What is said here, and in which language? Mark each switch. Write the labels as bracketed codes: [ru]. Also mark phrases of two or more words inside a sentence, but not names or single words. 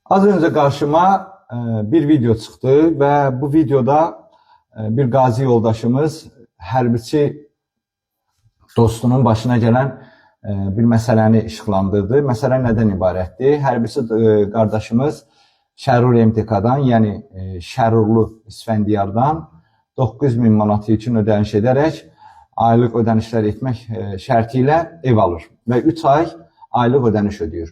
[tr] Az önce karşıma bir video çıktı ve bu videoda bir gazi yoldaşımız hərbiçi dostunun başına gelen bir [az] meseləni işıqlandırdı. Məsələ nədən ibarətdir? Hərbiçi qardaşımız Şərur MTK-dan, yəni Şərurlu İsfəndiyardan 9.000 manatı üçün ödəniş edərək aylıq ödənişlər etmək şərti ilə ev alır və 3 ay aylıq ödəniş ödəyir.